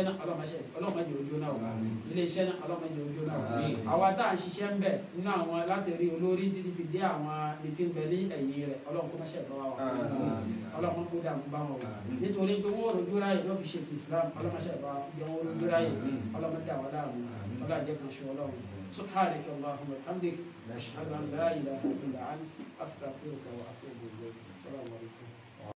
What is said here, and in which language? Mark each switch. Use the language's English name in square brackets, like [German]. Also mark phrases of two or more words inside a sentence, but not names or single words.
[Yoruba] náà ọlọ́run má jẹ́ ojú náà iléeṣẹ́ náà ọlọ́run má jẹ́ ojú náà àwa tá à ń ṣiṣẹ́ ń bẹ̀ nínú àwọn láti rí olórí títí fi dé àwọn ní tí ń bẹ ní ẹ̀yìn rẹ̀ ọlọ́run kó má ṣe bá wa ọlọ́run kó dààmú bá wọn nítorí pé wọ́n rojú ráyè ló fi ṣètò Islam ọlọ́run má ṣe bá wa fi jẹ́ wọn rojú ráyè ọlọ́run má dà wọn láàmú ọlọ́run jẹ́ kan ṣe ọlọ́run [Arabic] سبحانك اللهم وبحمدك أشهد أن لا إله إلا أنت أستغفرك وأتوب إليك السلام عليكم